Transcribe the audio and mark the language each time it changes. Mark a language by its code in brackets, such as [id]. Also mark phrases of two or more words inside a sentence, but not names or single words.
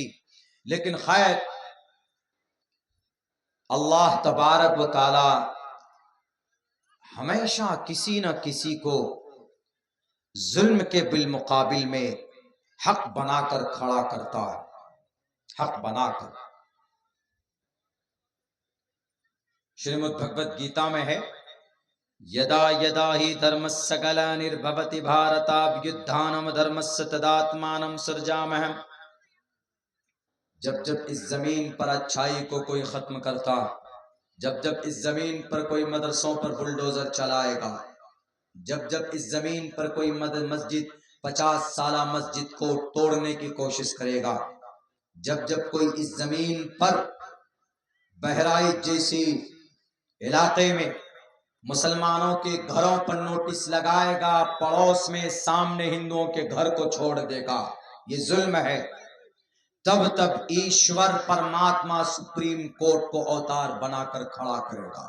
[ur] لیکن خیر، اللہ تبارک و تعالی ہمیشہ کسی نہ کسی کو ظلم کے بالمقابل میں حق بنا کر کھڑا کرتا ہے، حق بنا کر. شریمد بھگوت گیتا میں ہے، [sa] यदा यदा हि धर्मस्य ग्लानिर्भवति भारताभिधानम् धर्मस्य तदात्मानं सृजाम्यहम्. [ur] جب جب اس زمین پر اچھائی کو کوئی ختم کرتا، جب جب اس زمین پر کوئی مدرسوں پر بلڈوزر چلائے گا، جب جب اس زمین پر کوئی مسجد 50 سالہ مسجد کو توڑنے کی کوشش کرے گا، جب جب کوئی اس زمین پر بہرائچ جیسی علاقے میں مسلمانوں کے گھروں پر نوٹس لگائے گا، پڑوس میں سامنے ہندوؤں کے گھر کو چھوڑ دے گا، یہ ظلم ہے، تب تب ایشور پرماتما سپریم کورٹ کو اوتار بنا کر کھڑا کرے گا.